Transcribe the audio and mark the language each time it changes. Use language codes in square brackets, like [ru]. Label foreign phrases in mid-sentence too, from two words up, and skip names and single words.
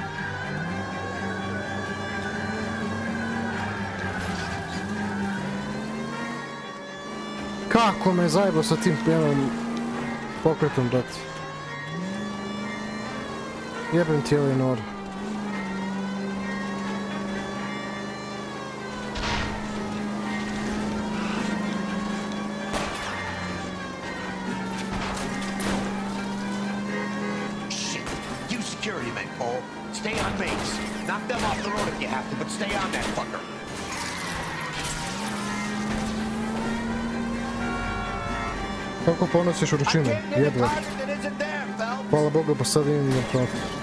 [sr] Kako me zajebo sa tim jednom pokretom, brate. Jebem ti ovaj Noire. [en] Shit, you security men, Cole. Stay on base. Knock them off the road if you have to, but stay on that fucker. [sr] Kako ponosiš vrućinu? Jedva. Hvala Bogu, pa sad imam na platu.